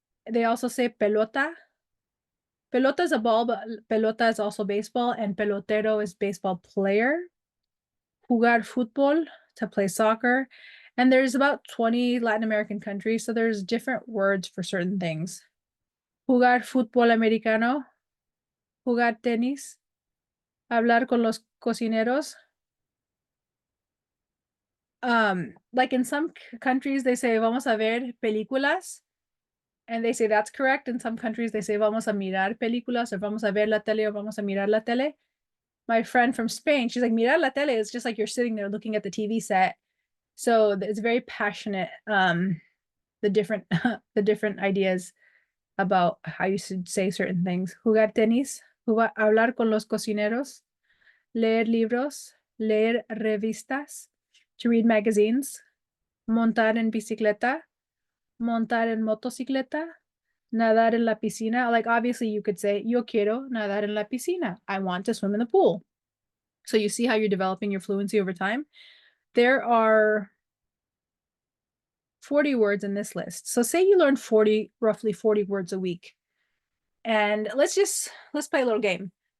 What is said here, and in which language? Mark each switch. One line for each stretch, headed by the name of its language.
English: They also say pelota. Pelota is a ball, but pelota is also baseball, and pelotero is baseball player.
Spanish: Jugar fútbol,
English: to play soccer. And there's about 20 Latin American countries, so there's different words for certain things.
Spanish: Jugar fútbol americano. Jugar tenis. Hablar con los cocineros.
English: Like in some countries, they say,
Spanish: vamos a ver películas.
English: And they say that's correct. In some countries, they say
Spanish: vamos a mirar películas
English: or
Spanish: vamos a ver la tele
English: or
Spanish: vamos a mirar la tele.
English: My friend from Spain, she's like,
Spanish: mirar la tele
English: is just like you're sitting there looking at the TV set. So it's very passionate, the different the different ideas about how you should say certain things.
Spanish: Jugar tenis, hablar con los cocineros, leer libros, leer revistas,
English: to read magazines,
Spanish: montar en bicicleta, montar en motocicleta, nadar en la piscina.
English: Like obviously you could say,
Spanish: yo quiero nadar en la piscina.
English: I want to swim in the pool. So you see how you're developing your fluency over time. There are 40 words in this list. So say you learn roughly 40 words a week. And let's play a little game.